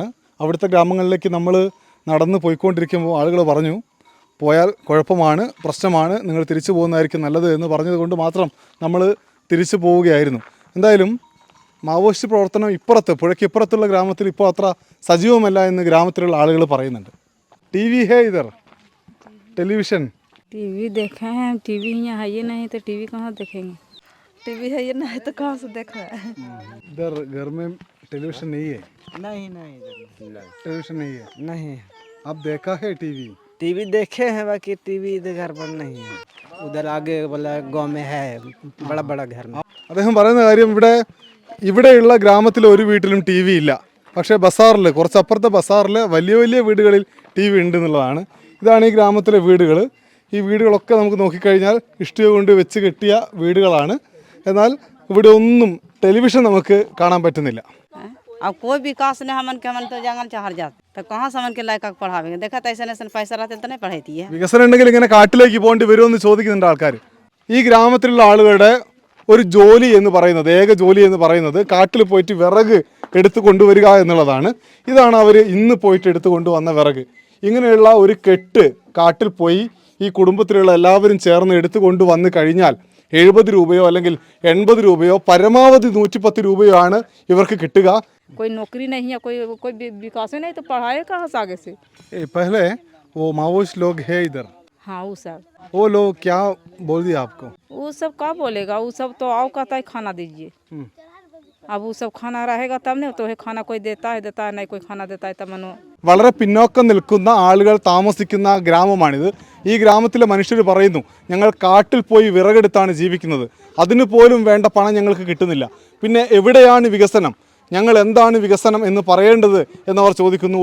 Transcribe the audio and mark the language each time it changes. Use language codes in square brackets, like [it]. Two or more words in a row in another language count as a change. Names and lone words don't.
[ml] അവിടുത്തെ ഗ്രാമങ്ങളിലേക്ക് നമ്മൾ നടന്ന് പോയിക്കൊണ്ടിരിക്കുമ്പോൾ ആളുകൾ പറഞ്ഞു, പോയാൽ കുഴപ്പമാണ്, പ്രശ്നമാണ്, നിങ്ങൾ തിരിച്ചു പോകുന്നതായിരിക്കും നല്ലത് എന്ന് പറഞ്ഞതുകൊണ്ട് മാത്രം നമ്മൾ തിരിച്ചു പോവുകയായിരുന്നു. എന്തായാലും മാവോയിസ്റ്റ് പ്രവർത്തനം ഇപ്പുറത്ത് പുഴയ്ക്കിപ്പുറത്തുള്ള ഗ്രാമത്തിൽ ഇപ്പോൾ അത്ര സജീവമല്ല എന്ന് ഗ്രാമത്തിലുള്ള ആളുകൾ പറയുന്നുണ്ട്. [hi] टीवी है इधर, टेलीविजन टीवी देखे हैं, टीवी यहाँ है नहीं तो टीवी कहाँ देखेंगे? टीवी है ये नहीं तो कहाँ से देखा है? इधर घर में टेलीविजन नहीं है? नहीं टेलीविजन नहीं है? नहीं आप देखा है टीवी? टीवी देखे हैं, बाकी टीवी इधर घर पर नहीं है. उधर आगे वाला गांव में है, बड़ा बड़ा घर में. [ml] അദ്ദേഹം പറയുന്ന കാര്യം ഇവിടെയുള്ള ഗ്രാമത്തിൽ ഒരു വീട്ടിലും ടി വി ഇല്ല, പക്ഷേ ബസാറിൽ കുറച്ചപ്പുറത്തെ ബസാറിൽ വലിയ വലിയ വീടുകളിൽ ടി വി ഉണ്ട് എന്നുള്ളതാണ്. ഇതാണ് ഈ ഗ്രാമത്തിലെ വീടുകൾ. ഈ വീടുകളൊക്കെ നമുക്ക് നോക്കിക്കഴിഞ്ഞാൽ ഇഷ്ടിക കൊണ്ട് വെച്ച് കെട്ടിയ വീടുകളാണ്. എന്നാൽ ഇവിടെ ഒന്നും ടെലിവിഷൻ നമുക്ക് കാണാൻ പറ്റുന്നില്ല. [hi] अब कोई विकास नहीं, हमन तो जंगल चाहर जाते तो कहाँ से हमन के लायक पढ़ावेंगे? देखा तो ऐसा पैसा रहते तो नहीं पढ़ाती है. [ml] വികസനം ഉണ്ടെങ്കിൽ ഇങ്ങനെ കാട്ടിലേക്ക് പോകേണ്ടി വരുമെന്ന് ചോദിക്കുന്നുണ്ട് ആൾക്കാർ. ഈ ഗ്രാമത്തിലുള്ള ആളുകളുടെ ഒരു ജോലി എന്ന് പറയുന്നത്, ഏക ജോലി എന്ന് പറയുന്നത് കാട്ടിൽ പോയിട്ട് വിറക് എടുത്തു കൊണ്ടുവരിക എന്നുള്ളതാണ്. ഇതാണ് അവർ ഇന്ന് പോയിട്ട് എടുത്തു കൊണ്ടുവന്ന വിറക്. ഇങ്ങനെയുള്ള ഒരു കെട്ട് കാട്ടിൽ പോയി ഈ കുടുംബത്തിലുള്ള എല്ലാവരും ചേർന്ന് എടുത്തു കൊണ്ടുവന്ന് കഴിഞ്ഞാൽ 70 രൂപയോ അല്ലെങ്കിൽ 80 രൂപയോ പരമാവധി 110 രൂപയോ ആണ് ഇവർക്ക് കിട്ടുക. [hi] कोई नौकरी नहीं है, कोई विकास नहीं तो पढ़ाए कहाँ से आगे से? पहले वो मावोइस्ट लोग है इधर. हाँ वो सब, वो लोग क्या बोल दिया आपको? वो सब क्या बोलेगा? वो सब तो आओ कहता है खाना दीजिए. अब वो सब खाना रहेगा तब नहीं तो है, खाना कोई देता है नहीं कोई खाना देता है तब मनो. [ml] വളരെ പിന്നോക്കം നിൽക്കുന്ന ആളുകൾ താമസിക്കുന്ന ഗ്രാമമാണിത്. ഈ ഗ്രാമത്തിലെ മനുഷ്യർ പറയുന്നു, ഞങ്ങൾ കാട്ടിൽ പോയി വിറകെടുത്താണ് ജീവിക്കുന്നത്, അതിന് പോലും വേണ്ട പണം ഞങ്ങൾക്ക് കിട്ടുന്നില്ല, പിന്നെ എവിടെയാണ് വികസനം, ഞങ്ങൾ എന്താണ് വികസനം എന്ന് പറയേണ്ടത് എന്നവർ ചോദിക്കുന്നു.